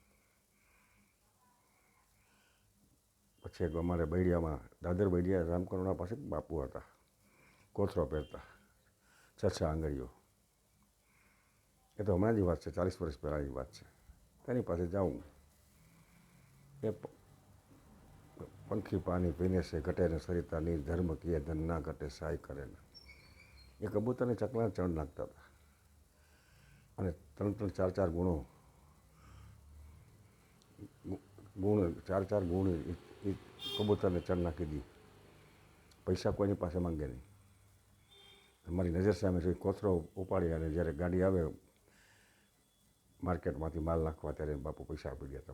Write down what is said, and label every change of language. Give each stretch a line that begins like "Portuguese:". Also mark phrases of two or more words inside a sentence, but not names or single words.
Gujarati: પછી એક અમારે બૈડિયામાં દાદર બૈડિયા રામકરુણા પાસે બાપુ હતા, કોથરો પહેરતા, 6 આંગળીઓ। એ તો હમણાંની વાત છે, 40 વર્ષ પહેલાંની વાત છે। તેની પાસે જાઉં,
Hindi: એ पंखी पानी पीने से घटे न सरिता नीर, धर्म किए धन ना घटे साय करे न।
Gujarati: એ કબૂતરને ચકલા ચણ નાખતા હતા અને 3-4 ગુણો ગુણ 4 ગુણ એ કબૂતરને ચણ નાખી દી। પૈસા કોઈની પાસે માંગે નહીં। અમારી નજર સામે જોઈ કોથરો ઉપાડી અને જ્યારે ગાડી આવે માર્કેટમાંથી માલ નાખવા ત્યારે બાપુ પૈસા આપી ગયા।